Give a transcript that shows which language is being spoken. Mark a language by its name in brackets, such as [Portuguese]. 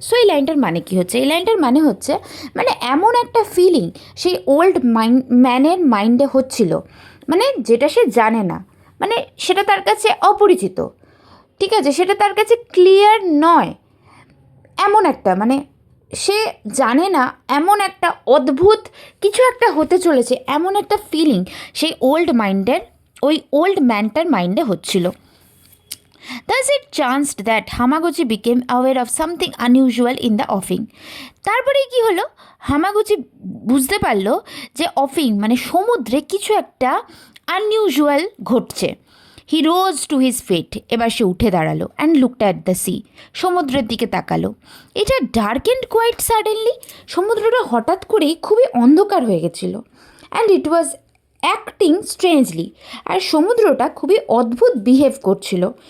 [Bangla] So এই লাইনটার মানে কি হচ্ছে, এই লাইনটার মানে হচ্ছে মানে এমন একটা ফিলিং সেই ওল্ড ম্যানের মাইন্ডে হচ্ছিল, মানে যেটা সে জানে না, মানে সেটা তার কাছে অপরিচিত, ঠিক আছে, সেটা তার কাছে ক্লিয়ার নয়, এমন একটা মানে সে জানে না, এমন একটা অদ্ভুত কিছু একটা হতে চলেছে, এমন একটা ফিলিং সেই ওল্ড মাইন্ডের, ওই ওল্ড ম্যানটার মাইন্ডে হচ্ছিল। [English] Thus it chanced that Hamaguchi became aware of something unusual in the offing. [Bangla] তারপরে কি হলো, হামাগুচি বুঝতে পারলো যে অফিং মানে সমুদ্রে কিছু একটা আনইউজুয়াল ঘটছে। [English] he rose to his feet, [Bangla] এবার সে উঠে দাঁড়ালো, [English] and looked at the sea, [Bangla] সমুদ্রের দিকে তাকালো। [English] এটা dark and quiet suddenly, [Bangla] সমুদ্রটা হঠাৎ করেই খুবই অন্ধকার হয়ে গেছিলো, [English] and it was acting strangely, [Bangla] আর সমুদ্রটা খুবই অদ্ভুত বিহেভ করছিল।